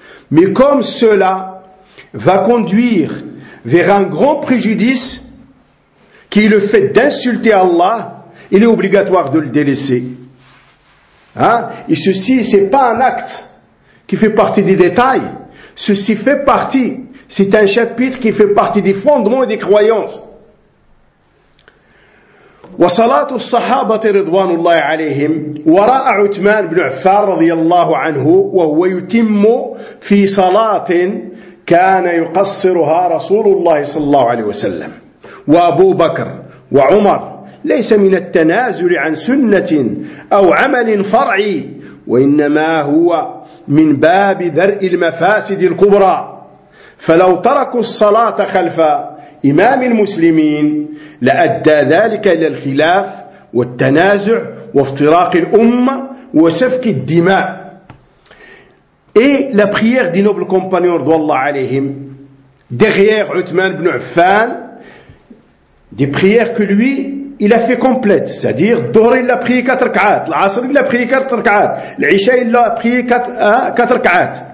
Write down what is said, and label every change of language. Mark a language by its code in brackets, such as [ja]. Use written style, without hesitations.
[fr] Mais comme cela va conduire vers un grand préjudice, qui est le fait d'insulter Allah, il est obligatoire de le délaisser. Et ceci, c'est pas un acte qui fait partie des détails. Ceci fait partie, c'est un chapitre qui fait partie des fondements et des croyances. [ar] وصلات الصحابة رضوان الله عليهم وراء عثمان بن عفان رضي الله عنه وهو يتم في صلاة كان يقصرها رسول الله صلى الله عليه وسلم وأبو بكر وعمر ليس من التنازل عن سنة أو عمل فرعي وإنما هو من باب درء المفاسد الكبرى فلو تركوا الصلاة خلف إمام المسلمين لأدى ذلك إلى الخلاف والتنازع وافتراق الأمة وسفك الدماء. [fr] Et la prière des nobles compagnons d'Allah عليهم derrière Uthman ibn Affan, des prières que lui il a fait complète, c'est-à-dire Dhuhr il a prié 4 rak'at, l'Asr il a prié 4 rak'at, l'Isha il a prié 4 rak'at.